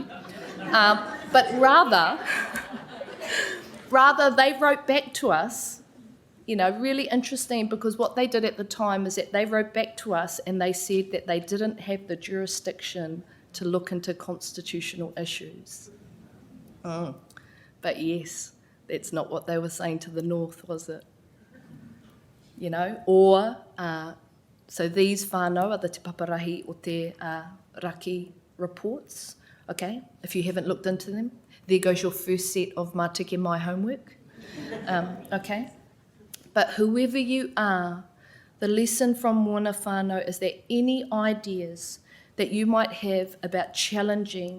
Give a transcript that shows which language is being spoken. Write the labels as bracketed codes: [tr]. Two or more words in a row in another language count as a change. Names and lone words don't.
[en] But rather, they wrote back to us, really interesting, because what they did at the time is that they wrote back to us and they said that they didn't have the jurisdiction to look into constitutional issues. But yes, that's not what they were saying to the North, was it? So these whānau are the te paparahi o te raki reports, okay? If you haven't looked into them, there goes your first set of Matike Mai homework, okay? But whoever you are, the lesson from Moana whānau is that any ideas that you might have about challenging